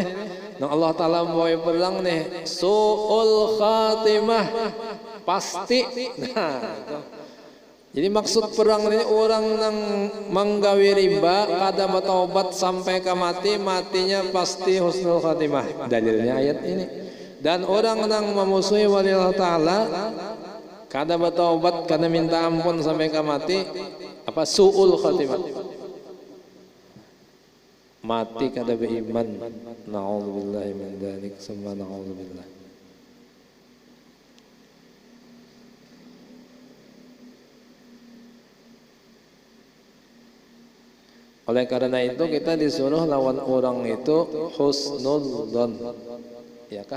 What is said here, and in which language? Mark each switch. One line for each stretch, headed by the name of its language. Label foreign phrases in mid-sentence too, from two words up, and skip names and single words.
Banjar: Nang Allah Ta'ala mau perang nih,
Arabic: su'ul khatimah,
Banjar: pasti. Nah, jadi maksud perang ini orang yang menggawi riba kada bertaubat sampai ke mati, matinya pasti
Arabic: husnul khatimah.
Banjar: Dalilnya ayat ini. Dan orang yang memusuhi wali Allah Ta'ala kada bertaubat, kada minta ampun sampai ke mati, apa
Arabic: su'ul khatimah,
Banjar: mati kada beriman.
Arabic: Na'udzubillahi min dzalik, summa na'udzubillah.
Banjar: Oleh karena itu kita disuruh lawan orang itu husnudzon, ya kah?